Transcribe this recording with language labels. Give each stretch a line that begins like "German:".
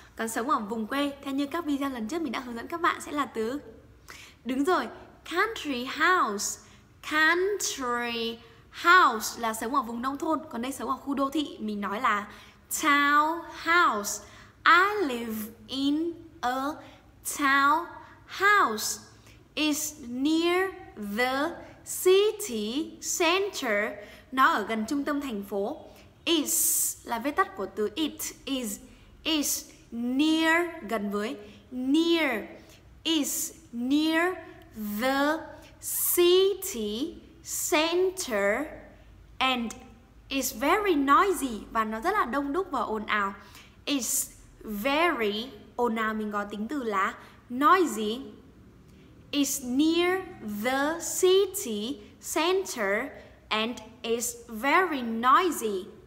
Vietnamese: Còn sống ở vùng quê, theo như các video lần trước mình đã hướng dẫn các bạn sẽ là từ. Đúng rồi,
English: country house. Country house
Vietnamese: là sống ở vùng nông thôn. Còn đây sống ở khu đô thị, mình nói là townhouse.
English: I live in a townhouse. It's near the city center.
Vietnamese: Nó ở gần trung tâm thành phố. Is là viết tắt của từ it.
English: Is near,
Vietnamese: gần với. Near.
English: Is near the city center. And it's very noisy.
Vietnamese: Và nó rất là đông đúc và ồn ào.
English: It's very,
Vietnamese: ồn ào mình có tính từ là noisy.
English: It's near the city center and it's very noisy.